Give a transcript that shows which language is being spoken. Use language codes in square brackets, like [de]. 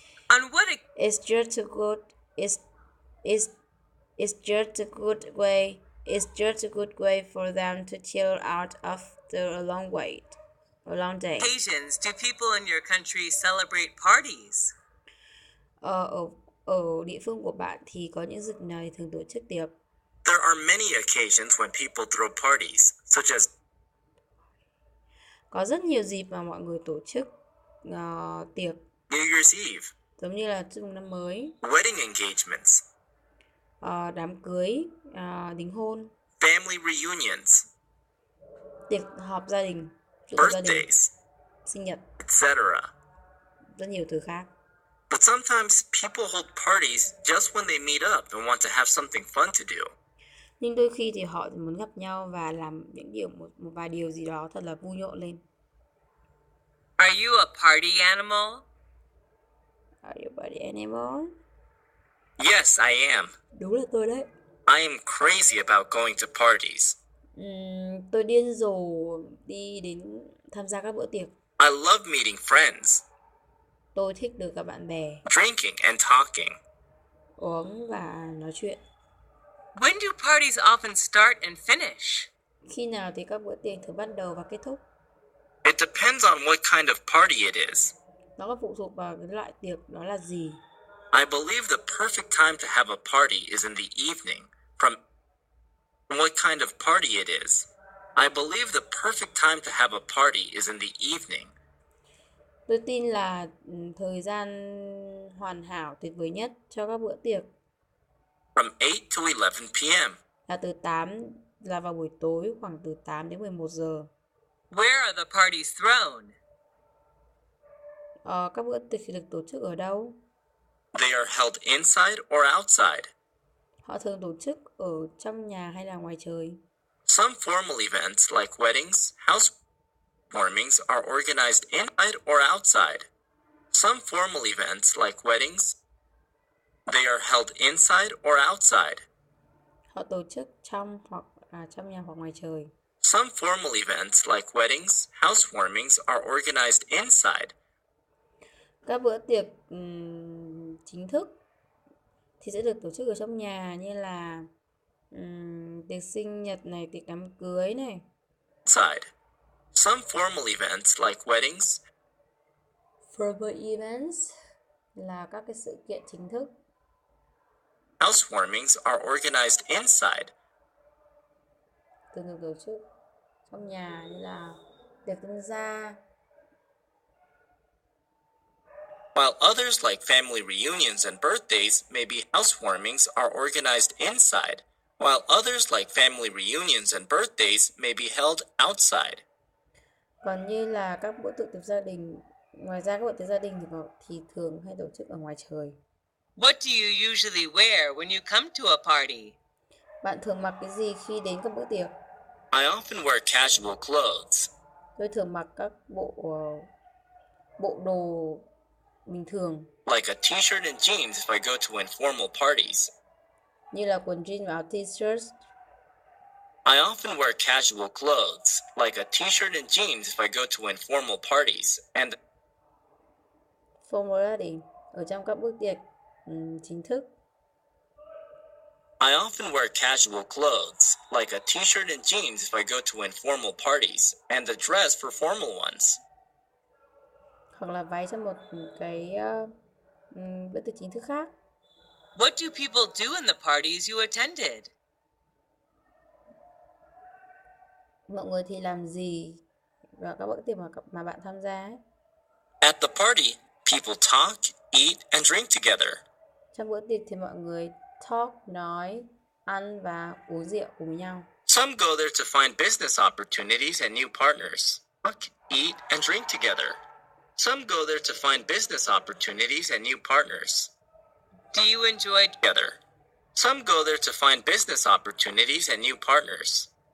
[en] On what It's just a good it's just a good way. It's just a good way for them to chill out after a long day. occasions do people in your country celebrate parties? [vi] Ở địa phương của bạn thì có những dịp nào thì thường tổ chức tiệc? [en] There are many occasions when people throw parties, such as [vi] Có rất nhiều dịp mà mọi người tổ chức tiệc, [en] New Year's Eve, [vi] giống như là chúc mừng năm mới, [en] wedding engagements, [vi] đám cưới, đính hôn, [en] family reunions, [vi] tiệc họp gia đình, tụ họp gia đình, [en] birthdays, [vi] sinh nhật, [en] etc. [vi] rất nhiều từ khác. [en] But sometimes people hold parties just when they meet up and want to have something fun to do. [vi] Nhưng đôi khi thì họ muốn gặp nhau và làm một vài điều gì đó thật là vui nhộn lên. [en] Are you a party animal? Are you body animal? Yes, I am. [vi] Đúng là tôi đấy. [en] I am crazy about going to parties. [vi] Tôi điên rồ đi đến tham gia các bữa tiệc. [en] I love meeting friends, [vi] Tôi thích được gặp bạn bè, [en] drinking and talking. [vi] uống và nói chuyện. [en] When do parties often start and finish? [vi] Khi nào thì các bữa tiệc thường bắt đầu và kết thúc? [en] It depends on what kind of party it is. [vi] Nó có phụ thuộc vào cái loại tiệc đó là gì. [en] I believe the perfect time to have a party is in the evening. From what kind of party it is. I believe the perfect time to have a party is in the evening. [vi] Tôi tin là thời gian hoàn hảo tuyệt vời nhất cho các bữa tiệc [en] From 8 to 11 p.m. [vi] là vào buổi tối khoảng từ 8 đến 11 giờ. [en] Where are the parties thrown? [vi] Các bữa tiệc thì được tổ chức ở đâu? [en] They are held inside or outside. [vi] Họ thường tổ chức ở trong nhà hay là ngoài trời. [en] Some formal events like weddings, housewarmings are organized inside or outside. Some formal events like weddings, they are held inside or outside. [vi] Họ tổ chức trong nhà hoặc ngoài trời. [en] Some formal events like weddings, housewarmings are organized inside. [vi] Các bữa tiệc chính thức thì sẽ được tổ chức ở trong nhà, như là tiệc sinh nhật này, tiệc đám cưới này. [en] Outside. Some formal events like weddings, Formal events [vi] là các cái sự kiện chính thức. [en] housewarmings are organized inside. [vi] Thường được tổ chức trong nhà, như là tiệc tân gia. [en] While others like family reunions and birthdays, maybe housewarmings are organized inside, while others like family reunions and birthdays may be held outside. [vi] Còn như là các bữa tiệc gia đình, ngoài ra các bữa tiệc gia đình thì thường hay tổ chức ở ngoài trời. [en] What do you usually wear when you come to a party? [vi] Bạn thường mặc cái gì khi đến các bữa tiệc? [en] I often wear casual clothes, [vi] Tôi thường mặc các bộ đồ bình thường, [en] like a t-shirt and jeans if I go to informal parties. [vi] như là quần jean và áo t-shirt. [en] I often wear casual clothes, like a t-shirt and jeans if I go to informal parties, and Formality [vi] ở trong các bữa tiệc chính thức. [en] I often wear casual clothes, like a t-shirt and jeans if I go to informal parties, and a dress for formal ones. [vi] Hoặc là váy trong một cái bữa tiệc chính thức khác. [en] What do people do in the parties you attended? [vi] Mọi người thì làm gì vào các bữa tiệc mà bạn tham gia ấy? [en] At the party, people talk, eat, and drink together. [vi] Trong bữa tiệc thì mọi người [en] talk, [vi] nói, ăn và uống rượu cùng nhau. [en] Some go there to find business opportunities and new partners. Talk, eat, and drink together. Some go there to find business opportunities and new partners. Do you enjoy Together. Some go there to find business opportunities and new partners.